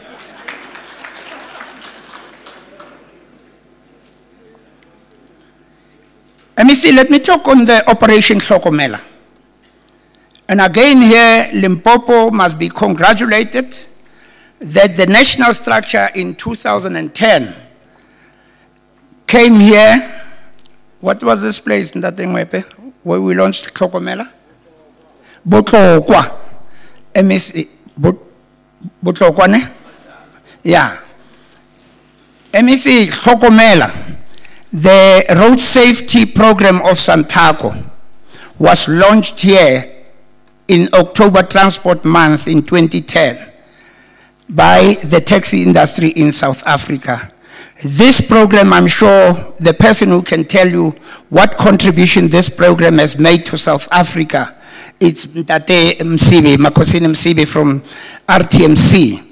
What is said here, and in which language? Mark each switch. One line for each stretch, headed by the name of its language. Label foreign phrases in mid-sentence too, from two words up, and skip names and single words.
English: Let me talk on the Operation Hlokomela. And again here, Limpopo must be congratulated that the national structure in 2010 came here. What was this place in that thing where we launched Hlokomela? Botlokwa. MEC Botlokwa ne? Yeah. MEC Hlokomela, the road safety program of Santaco, was launched here in October Transport Month in 2010 by the taxi industry in South Africa. This program, I'm sure the person who can tell you what contribution this program has made to South Africa, it's Mtate Msibi, Makosini Msibi from RTMC.